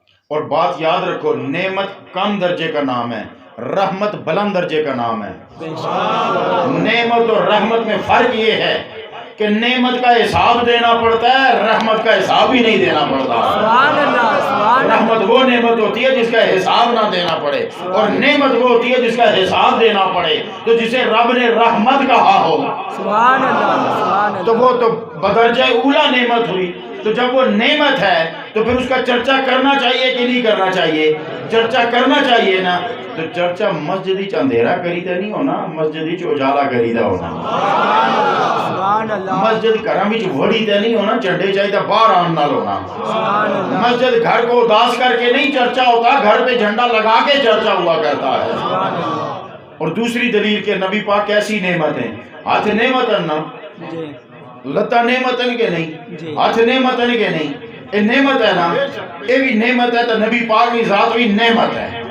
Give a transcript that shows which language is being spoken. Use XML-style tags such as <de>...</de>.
<ur>اور بات یاد رکھو نعمت کم درجے کا نام ہے، رحمت بلند درجے کا نام ہے۔ نعمت اور رحمت میں فرق یہ ہے کہ نعمت کا حساب دینا پڑتا ہے، رحمت کا حساب ہی نہیں دینا پڑتا۔ رحمت وہ نعمت ہوتی ہے جس کا حساب نہ دینا پڑے، اور نعمت وہ ہوتی ہے جس کا حساب دینا پڑے۔ تو جسے رب نے رحمت کہا ہو تو وہ تو بدرجہ اولا نعمت ہوئی، تو جب وہ نعمت ہے تو پھر اس کا چرچا کرنا چاہیے کہ نہیں کرنا چاہیے؟ چرچا کرنا چاہیے نا.</ur> <pa>تو چرچا مسجد چ اندھیرا کریدا نہیں ہونا، مسجد چ اجالا کریدا ہونا.</pa> <ar>سبحان اللہ</ar> <pa>مسجد گھراں وچ وڑی تے نہیں ہونا، جھنڈے چاہیے باہر آن نال ہونا.</pa> <ar>سبحان اللہ</ar> <ur>مسجد گھر کو اداس کر کے نہیں چرچا ہوتا، گھر پہ جھنڈا لگا کے چرچا ہوا کرتا ہے.</ur> <ar>سبحان اللہ</ar> <ur>اور دوسری دلیل کہ نبی پاک کیسی نعمت ہیں، ہاتھ نعمت نا، جی لتا نعمت کہ نہیں، جی ہاتھ نعمت کہ نہیں، یہ نعمت ہے نا، یہ بھی نعمت ہے. تو نبی پاک کی ذات بھی نعمت ہے.</ur>